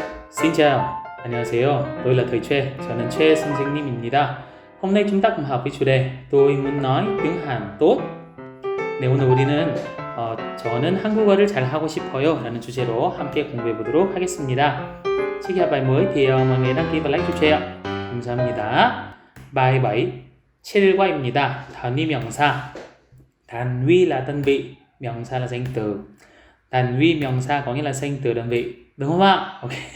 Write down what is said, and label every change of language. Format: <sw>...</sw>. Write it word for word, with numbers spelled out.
<vi>Xin chào,</vi> <ko>안녕하세요.</ko> <vi>Tôi là Thời Choi,</vi> <ko>저는 최 선생님입니다.</ko> <vi>Hôm nay chúng ta cùng học với chủ đề tôi muốn nói tiếng Hàn tốt.</vi> <ko>네, 오늘 우리는 어, 저는 한국어를 잘 하고 싶어요 라는 주제로 함께 공부해 보도록 하겠습니다.</ko> <vi>Chị gặp bài mới thì ờ, mọi người đăng ký và like 주세요.</vi> <ko>감사합니다. 바이바이. 칠과입니다. 단위 명사.</ko> <vi>단위 là đơn vị, 명사 là danh từ. Tàn huy miệng xa có nghĩa là danh từ đơn vị, đúng không ạ? Ok.</vi>